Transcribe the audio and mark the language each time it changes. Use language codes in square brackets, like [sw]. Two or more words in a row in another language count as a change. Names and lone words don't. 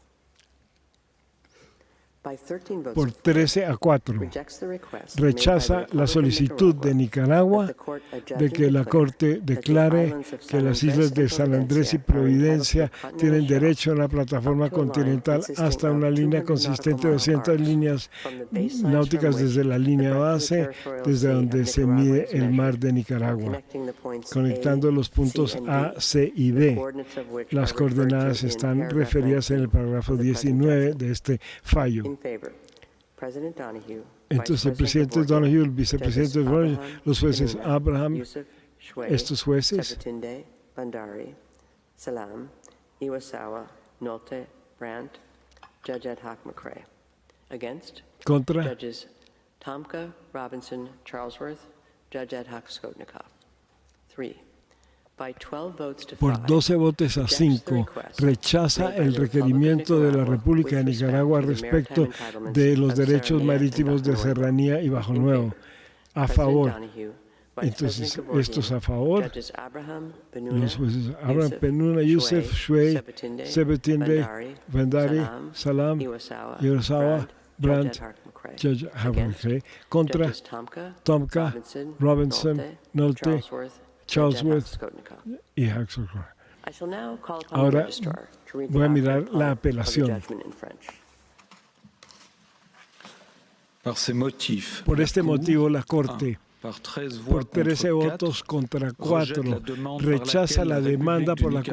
[es] Por 13 a 4, rechaza la solicitud de Nicaragua de que la Corte declare que las islas de San Andrés y Providencia tienen derecho a una plataforma continental hasta una línea consistente de 200 líneas náuticas desde la línea base, desde donde se mide el mar de Nicaragua, conectando los puntos A, C y B. Las coordenadas están referidas en el párrafo 19 de este fallo. Entonces el presidente Donoghue, el vicepresidente Donoghue, los jueces Abraham, estos jueces, Bandari, Salam, Iwasawa, Nolte, Brandt, [en] Judge Ad hoc [es] McCrae. Against, contra, Judges Tomka, Robinson, Charlesworth, [en] Judge Ad hoc [es] Skotnikov. 3. Por 12 votos a 5, rechaza el requerimiento de la República de Nicaragua respecto de los derechos marítimos de Serranía y Bajo Nuevo. A favor. Entonces, estos a favor, los jueces Abraham, Penuna, Youssef, Shway, Sebetinde, Bandari, Salam, Iwasawa, Brandt, [en] Judge Ad hoc [es] McCrae. Contra, Tomka, Robinson, Nolte, Charlesworth y Haxor. Ahora voy a mirar la apelación. Por este motivo, la Corte, por 13 votos contra 4, rechaza la demanda por la